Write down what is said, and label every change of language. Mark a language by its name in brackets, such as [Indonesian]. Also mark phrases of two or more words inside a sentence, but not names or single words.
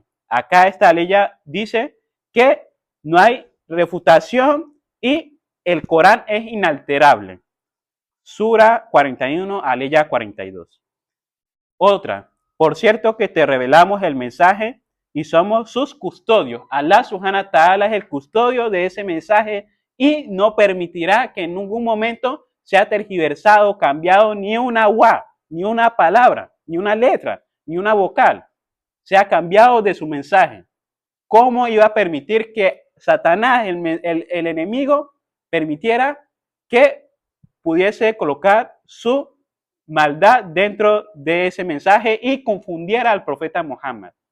[Spanish] Acá esta ley dice que no hay refutación y el Corán es inalterable. Sura 41, aleya 42. Otra, por cierto que te revelamos el mensaje y somos sus custodios. [Arabic] الله سبحانه وتعالى [Spanish] es el custodio de ese mensaje y no permitirá que en ningún momento sea tergiversado, cambiado ni una wa, ni una palabra, ni una letra, ni una vocal, sea cambiado de su mensaje. ¿Cómo iba a permitir que Satanás, el enemigo, permitiera que pudiese colocar su maldad dentro de ese mensaje y confundiera al profeta Muhammad?